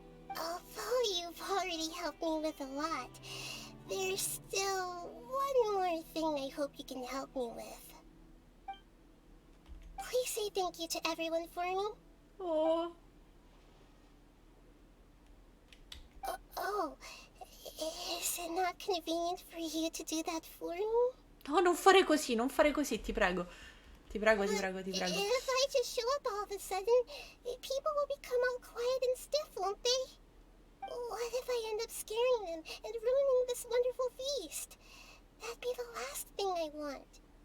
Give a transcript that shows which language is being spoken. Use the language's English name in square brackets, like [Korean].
[English] Although you've already helped me with a lot, there's still one more thing I hope you can help me with. Please say thank you to everyone for me. Oh. Oh, is it not convenient for you to do that for me? [Italian] No, non fare così, non fare così, ti prego. Ti prego, ti prego, ti prego. [English] If I just show up all of a sudden, people will become all quiet and stiff, won't they? What if I end up scaring them and ruining this wonderful feast? That'd be the last thing I want.